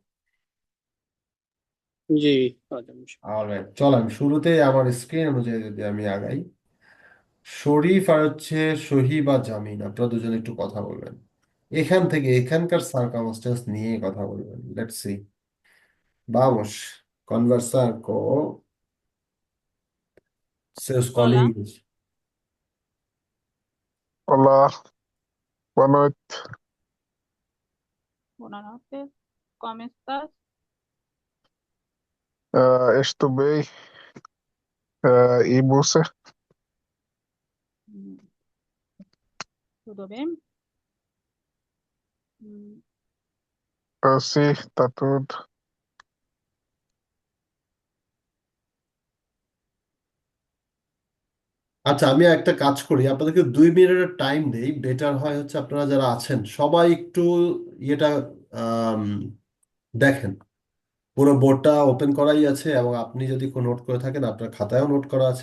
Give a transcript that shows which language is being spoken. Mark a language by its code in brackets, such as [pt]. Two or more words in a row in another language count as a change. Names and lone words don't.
[bn] জি পাঁচ অলরাইট, চলেন শুরুতেই আমার স্ক্রিন অনুযায়ী যদি আমি আগাই। শরীফ আর হচ্ছে সহি বা জামিন, আপনারা দুজনে একটু কথা বলবেন। এখান থেকে এখানকার সার্কামস্টেন্স নিয়ে কথা বলবেন। [en] let's see. [pt] Vamos conversar com seus Hola, colegas. Olá, boa noite. [es] buenas noches. ¿Cómo estás? [pt] Estou bem. E você? [es] Mm, ¿Todo bien? Mm, [pt] Sim, está tudo. [bn] আচ্ছা, আমি একটা কাজ করি, আপনাদেরকে 2 মিনিটের টাইম দেই। বেটার হয় হচ্ছে আপনারা যারা আছেন সবাই একটু ইয়েটা আম, দেখেন। পুরো বোর্ডটা ওপেন করাই আছে এবং আপনি যদি কোনো নোট করে থাকেন আপনার খাতায়ও নোট করা আছে।